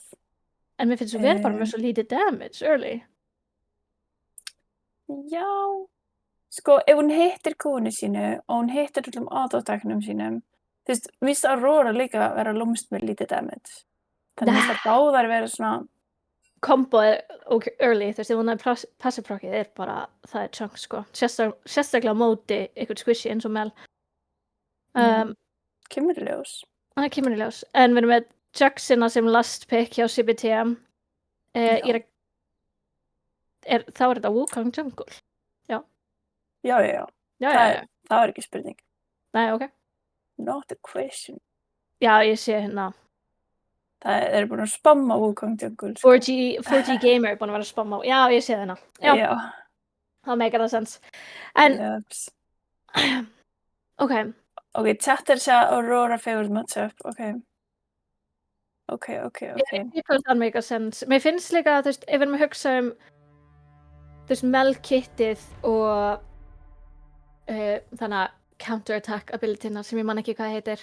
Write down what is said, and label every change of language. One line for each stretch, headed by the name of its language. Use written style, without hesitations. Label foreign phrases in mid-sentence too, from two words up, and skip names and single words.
Icelandic: En mér finnst svo vel bara með svo lítið
English: damage early.
Icelandic: Já. Sko, ef hún hittir kúinu sínu og hún hittir öllum auto-attacknum sínum, þú veist, mér finnst Aurora líka vera lúmst með lítið damage. Þannig mér finnst það báðar vera svona, Combo er early, þú veist, ef hún er passive proccið er bara, það er chunk, sko. Sérstaklega á móti eitthvað squishy eins og Mel. kemur í ljós. Það kemur í ljós. En við erum með Jacksona sem last pick hjá CBT. Þá er þetta Wukong Jungle. Já. Já. Það var ekki spurning. Nei, ok.
English: Not a question.
Icelandic: Já, ég sé hérna. Það er búin að spamma Wukong Jungle. Sko. 4G Gamer er búin að vera að spamma. Já, ég sé það hérna. Já. Það
English: make that sense.
Icelandic: En, Jöps. ok. Ok, chat er að segja Aurora
English: favorite matchup.
Icelandic: Ok. Ég finnst það
English: make sense.
Icelandic: Mér finnst líka, þú veist, ef við erum að hugsa þú veist, Mel-kittið og þannig að counter-attack abilityna sem ég man ekki hvað heitir.